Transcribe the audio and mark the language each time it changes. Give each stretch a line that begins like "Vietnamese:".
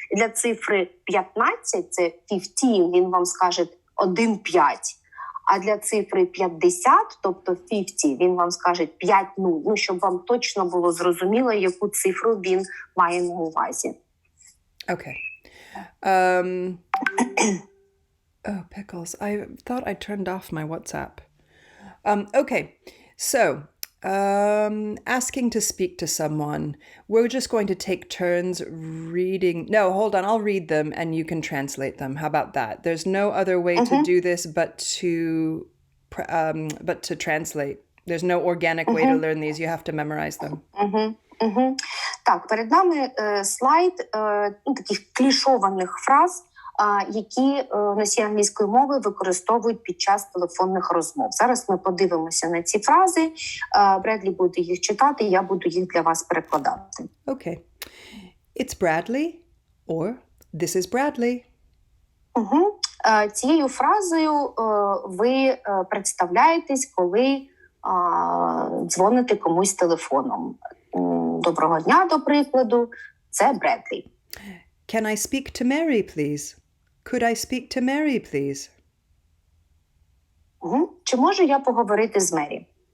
Ukrainian: Для цифри 15, це 15, він вам скаже 1-5. А для цифри 50, тобто 50, він вам скаже 5-0. Ну, щоб вам точно було зрозуміло, яку цифру він має на увазі.
English: Okay. Oh, pickles. I thought I turned off my WhatsApp. Okay. So, asking to speak to someone. We're just going to take turns reading. No, hold on. I'll read them and you can translate them. How about that? There's no other way to do this but to translate. There's no organic way to learn these. You have to memorize them.
Ukrainian: Так, перед нами слайд таких клішованих фраз, які носії англійської мови використовують під час телефонних розмов. Зараз ми подивимося на ці фрази. Бредлі буде їх читати, я буду їх для вас перекладати.
English: Okay. It's Bradley or this is Bradley.
Ukrainian: Цією фразою ви представляєтесь, коли дзвоните комусь телефоном. Доброго дня, до прикладу, це Бредлі.
English: Can I speak to Mary, please? Could I speak to Mary, please?
Ukrainian: Чи можу я поговорити з Мері?